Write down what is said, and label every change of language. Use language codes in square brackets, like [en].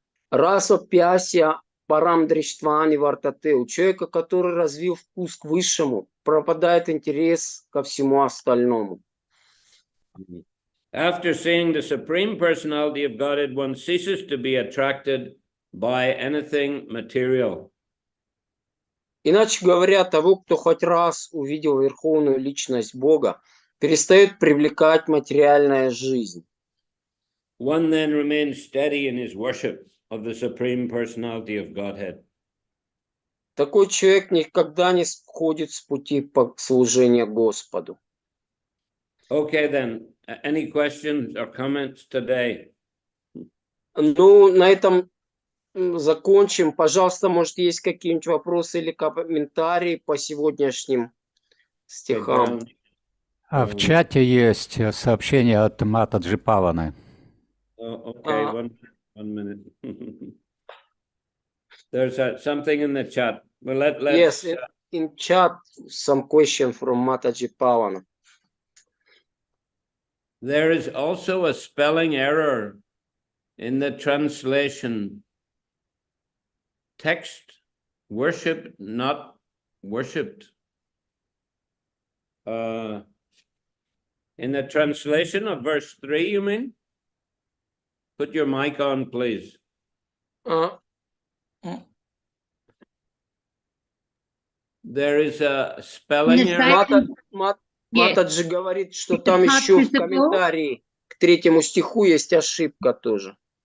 [sa] Расо пясья парам дриштвани вартате. [ru] У человека, который развил вкус к высшему, пропадает интерес ко всему остальному. [en] After seeing the Supreme Personality of Godhead, one ceases to be attracted by anything material. [ru] Иначе говоря, того, кто хоть раз увидел Верховную Личность Бога, перестает привлекать материальная жизнь. [en] One then remains steady in his worship of the Supreme Personality of Godhead. [ru] Такой человек никогда не сходит с пути служения Господу. [en] Okay, then, Any questions or comments today? [ru] Ну, на этом закончим. Пожалуйста, может, есть какие-нибудь вопросы или комментарии по сегодняшним стихам? В чате есть сообщение от Матаджи Паваны. [en] Okay, one minute. There's something in the chat. Well, let's. Yes, in chat, some question from Mataji Pavana. There is also a spelling error in the translation. Text, worship, not worshipped. In the translation of verse 3, you mean? Put your mic on, please. There is a spelling error. [ru] Матаджи говорит, что там еще в комментарии к 3 стиху есть ошибка тоже.